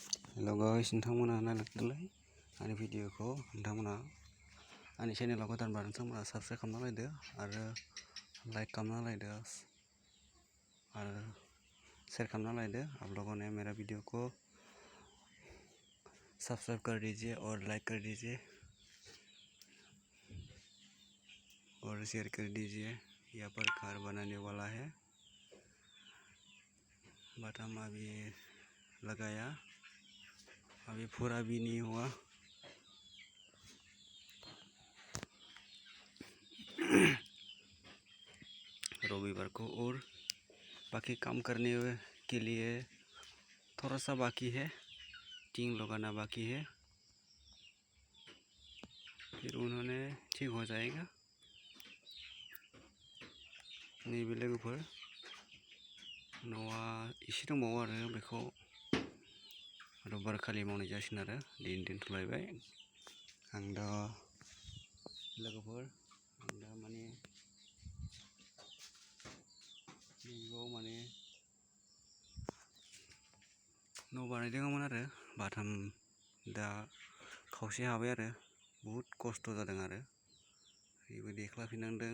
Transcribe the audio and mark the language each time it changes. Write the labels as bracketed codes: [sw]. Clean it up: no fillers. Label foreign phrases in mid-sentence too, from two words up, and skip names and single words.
[en] hello guys, [brx] नोंथांमोना नायलांदोंलाय आंनि भिडिअखौ। नोंथांमोना आंनि चेनेलाव गोदानबा नोंथांमोना साबस्क्राइब खालामना लायदो आरो लाइक खालामना लायदो आरो शेयर खालामना लायदो। [hi] आप लोगों ने मेरा वीडियो को सब्सक्राइब कर दीजिए और लाइक कर दीजिए और शेयर कर दीजिए। यहाँ पर घर बनाने वाला है, बाथम अभी लगाया, अभी पूरा भी नहीं हुआ। रविवार को और बाकी काम करने के लिए थोड़ा सा बाकी है, टीन लगाना बाकी है, फिर उन्होंने ठीक हो जाएगा। [brx] नैबे लोगोफोर न'आ एसे दंबावो आरो बेखौ रबिबार खालि मावनाय जासिगोन आरो दिन दोनथ'लायबाय। आं दा लोगोफोर माने नैबेयाव माने न' बानायदोंमोन आरो बाथाम दा खावसे हाबाय आरो बहुद खस्थ' जादों आरो बेबो देख्लाफिननांदों।